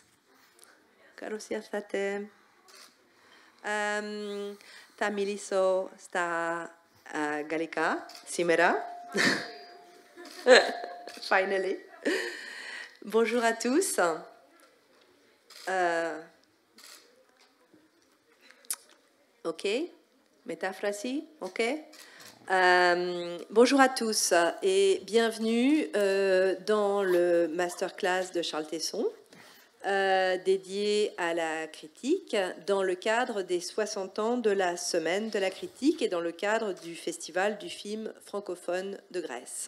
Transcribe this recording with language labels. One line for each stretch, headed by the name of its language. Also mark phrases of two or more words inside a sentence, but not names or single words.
Greek: Καλώς ήρθατε. Θα μιλήσω στα γαλλικά σήμερα. Finally.
French: Bonjour à tous. Ok. Métaphrasie. Ok. Bonjour à tous et bienvenue dans le masterclass de Charles Tesson dédié à la critique dans le cadre des 60 ans de la Semaine de la critique et dans le cadre du Festival du film francophone de Grèce.